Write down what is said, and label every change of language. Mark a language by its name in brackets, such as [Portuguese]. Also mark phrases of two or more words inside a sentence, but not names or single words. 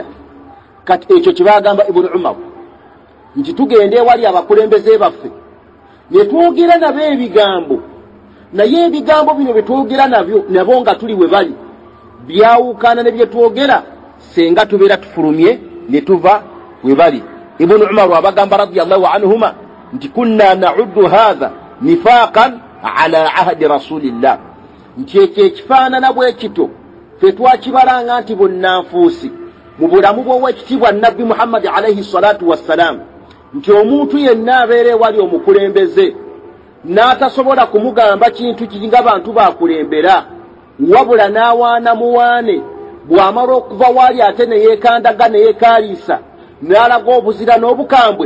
[Ganda] Kati ekyo kibagamba Ibnu Umar nti tugende ewali abakulembeze baffe ne twogera nabo ebigambo, naye ebigambo bino bye twogera nabo nga tuli we bali byawukana ne bye twogera senga tubeera tufulumye ne tuva we bali. [Arabic] Ibnu Umar abagamba رضي الله عنهما nti كنا نعد هذا نفاقا على عهد رسول الله, [Ganda] nti ekyo ekifaanana bwe kito ffe twakibalanga nti bunnanfuusi mu bulamu bw'owekitiibwa Nabbi Muhammad [Arabic] عليه الصلاة والسلام, [Ganda] nti omuntu yenna abeera ewali omukulembeze n'atasobola kumugamba kintu kinga bantu bakulembera, wabula n'awaana muwaane, bw'amala okuva waali ate ne yeekandaga ne yeekaaliisa n'alaga obuzira n'obukambwe.